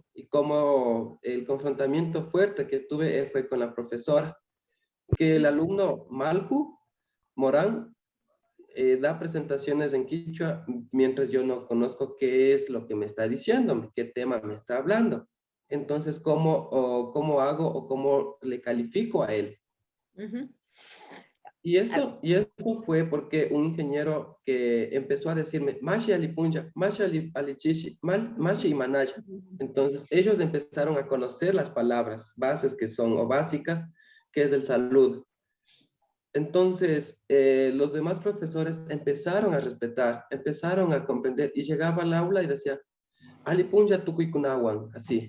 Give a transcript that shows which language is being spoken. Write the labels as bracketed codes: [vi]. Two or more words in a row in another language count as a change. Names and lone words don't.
[es] Y cómo el confrontamiento fuerte que tuve fue con la profesora, que el alumno Malcu Morán da presentaciones en quichua mientras yo no conozco qué es lo que me está diciendo, qué tema me está hablando. Entonces, ¿cómo hago o cómo le califico a él? Uh-huh. Y eso fue porque un ingeniero que empezó a decirme, [qu] Mashi alipunja, Mashi alichishi, Mashi y manaya. [es] Entonces, ellos empezaron a conocer las palabras bases que son, o básicas, que es el saludo. Entonces, los demás profesores empezaron a respetar, empezaron a comprender, y llegaba al aula y decía, [qu] alipunja tukuikunawan, [es] así.